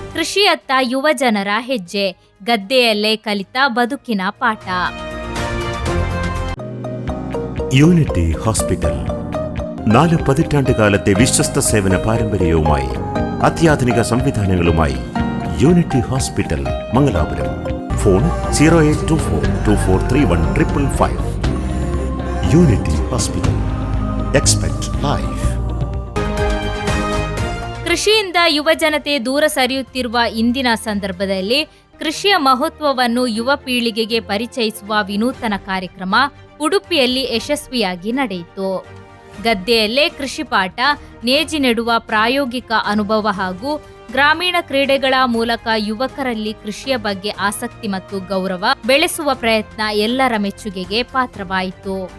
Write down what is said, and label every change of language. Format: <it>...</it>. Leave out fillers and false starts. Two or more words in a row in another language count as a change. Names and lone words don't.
<kn>ಕೃಷಿಯತ್ತ ಯುವ ಜನರ ಹೆಜ್ಜೆ, ಗದ್ದೆಯಲ್ಲೇ ಕಲಿತ ಬದುಕಿನ ಪಾಠ.</kn> <ml>യൂണിറ്റി ഹോസ്പിറ്റൽ 4 പതിറ്റാണ്ടുകാലത്തെ വിശ്വസ്ത സേവന പാരമ്പര്യവുമായി അത്യാധുനിക സംവിധാനങ്ങളുമായി യൂണിറ്റി ഹോസ്പിറ്റൽ മംഗലാപുരം. ഫോൺ 0824243155.</ml> <en>Unity Hospital. Expect Life.</en> <kn>ಕೃಷಿಯಿಂದ ಯುವ ಜನತೆ ದೂರ ಸರಿಯುತ್ತಿರುವ ಇಂದಿನ ಸಂದರ್ಭದಲ್ಲಿ ಕೃಷಿಯ ಮಹತ್ವವನ್ನು ಯುವ ಪೀಳಿಗೆಗೆ ಪರಿಚಯಿಸುವ ವಿನೂತನ ಕಾರ್ಯಕ್ರಮ ಉಡುಪಿಯಲ್ಲಿ ಯಶಸ್ವಿಯಾಗಿ ನಡೆಯಿತು. ಗದ್ದೆಯಲ್ಲೇ ಕೃಷಿ ಪಾಠ, ನೇಜಿ ನೆಡುವ ಪ್ರಾಯೋಗಿಕ ಅನುಭವ ಹಾಗೂ ಗ್ರಾಮೀಣ ಕ್ರೀಡೆಗಳ ಮೂಲಕ ಯುವಕರಲ್ಲಿ ಕೃಷಿಯ ಬಗ್ಗೆ ಆಸಕ್ತಿ ಮತ್ತು ಗೌರವ ಬೆಳೆಸುವ ಪ್ರಯತ್ನ ಎಲ್ಲರ ಮೆಚ್ಚುಗೆಗೆ ಪಾತ್ರವಾಯಿತು.</kn>